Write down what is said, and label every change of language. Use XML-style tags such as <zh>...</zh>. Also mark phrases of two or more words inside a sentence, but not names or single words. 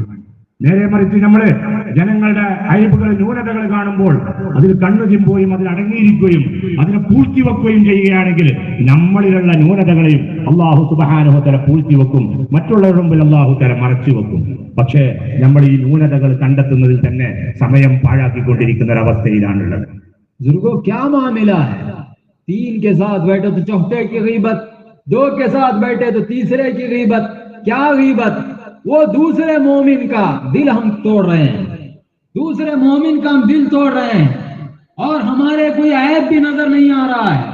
<ml>നേരെ മറിച്ച് നമ്മള് ജനങ്ങളുടെ അയബുകൾ, ന്യൂനതകൾ കാണുമ്പോൾ അതിൽ കണ്ണു ചിമ്പുകയും അതിൽ അടങ്ങിയിരിക്കുകയും അതിനെ പൂഴ്ത്തിവെക്കുകയും ചെയ്യുകയാണെങ്കിൽ നമ്മളിലുള്ള ന്യൂനതകളെയും അള്ളാഹു</ml> <ar>سبحانه وتعالى</ar> <ml>പൂഴ്ത്തിവെക്കും, മറ്റുള്ളവരുടെ മുമ്പിൽ അള്ളാഹു തആല മറച്ചു വെക്കും. പക്ഷേ നമ്മൾ ഈ ന്യൂനതകൾ കണ്ടെത്തുന്നതിൽ തന്നെ സമയം പാഴാക്കിക്കൊണ്ടിരിക്കുന്ന ഒരവസ്ഥയിലാണുള്ളത്.</ml> <hi>बुजुर्गों, क्या मामला है? तीन के साथ बैठे तो चौथे की गीबत, दो के साथ बैठे तो तीसरे की गीबत। क्या गीबत? वो दूसरे मोमिन का दिल हम तोड़ रहे हैं, दूसरे मोमिन का हम दिल तोड़ रहे हैं और हमारे कोई ऐब भी नजर नहीं आ रहा है।</hi>